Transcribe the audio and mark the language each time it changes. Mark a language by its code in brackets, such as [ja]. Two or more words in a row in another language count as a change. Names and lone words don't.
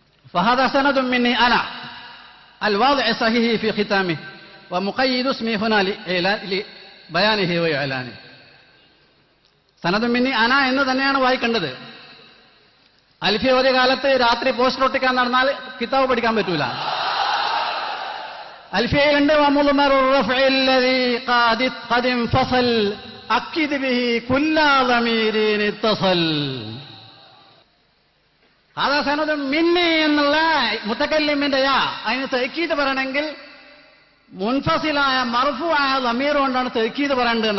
[ar] فهذا سند مني أنا الواضع صحيح في ختامه ومقيد اسمي هنا لبيانه وإعلانه. سند مني أنا [ml] എന്ന് തന്നെയാണ് വായിക്കേണ്ടത്. അൽഫിയ ഒരു കാലത്ത് രാത്രി പോസ്റ്റർ ഒട്ടിക്കാൻ നടന്നാൽ കിതാബ് പഠിക്കാൻ പറ്റൂല. അൽഫിയയുണ്ട് [ar] سند مني [ml] എന്നുള്ള മുത്തക്കല്ലിമിന്റെ യാ അതിന് തഅക്കീദ് പറയണമെങ്കിൽ മുൻഫസിലായ മർഫൂആയ ദമീർ കൊണ്ടാണ് തഅക്കീദ് പറയേണ്ടതെന്നാ.